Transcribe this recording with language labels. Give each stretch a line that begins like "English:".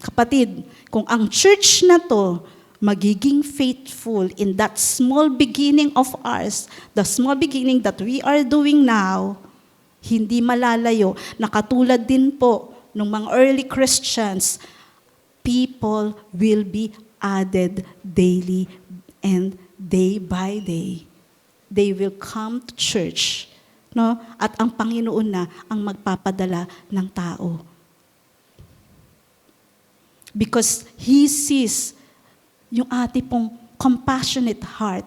Filipino: Kapatid, kung ang church na to magiging
English: faithful in that small beginning of ours, the small beginning that we are doing now,
Filipino: hindi malalayo. Nakatulad din po ng mga
English: early Christians, people will be added daily and day by day. They will come to church, no?
Filipino: At ang Panginoon na ang magpapadala ng tao.
English: Because He sees
Filipino: yung ating pong
English: compassionate heart.